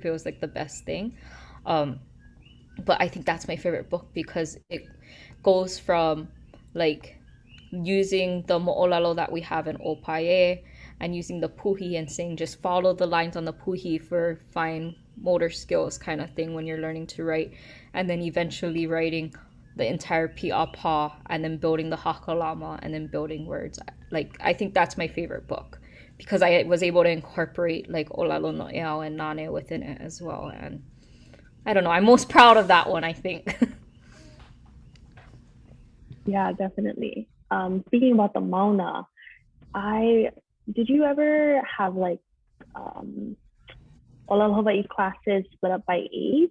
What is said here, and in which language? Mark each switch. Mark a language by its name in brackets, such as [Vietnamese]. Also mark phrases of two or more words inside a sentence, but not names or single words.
[English] It was like the best thing. But I think that's my favorite book because it goes from like using the mo'olelo that we have in Opae and using the puhi and saying just follow the lines on the puhi for fine motor skills kind of thing when you're learning to write, and then eventually writing the entire pi'apa and then building the hakalama and then building words. Like, I think that's my favorite book because I was able to incorporate like [Hawaiian] ʻŌlelo no'eau [English] and nane within it as well. And I don't know, I'm most proud of that one, I think. Yeah, definitely. Speaking about the mauna, did you ever have like ʻŌleloHawai'i classes split up by age?